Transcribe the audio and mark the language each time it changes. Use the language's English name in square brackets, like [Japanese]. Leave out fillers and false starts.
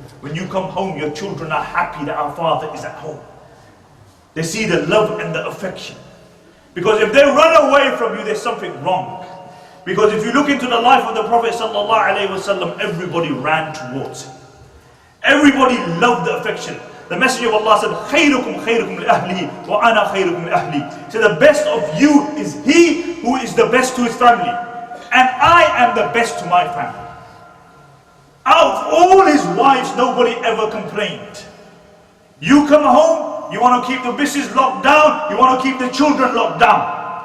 [English] When you come home, your children are happy that our father is at home. They see the love and the affection. Because if they run away from you, there's something wrong. Because if you look into the life of the Prophet ﷺ, everybody ran towards him. Everybody loved the affection. The Messenger of Allah said, [Arabic] خَيْرُكُمْ خَيْرُكُمْ لِأَهْلِهِ وَأَنَا خَيْرُكُمْ لِأَهْلِي. [English] So the best of you is he who is the best to his family. And I am the best to my family. Out of all his wives, nobody ever complained. You come home, you want to keep the business locked down, you want to keep the children locked down.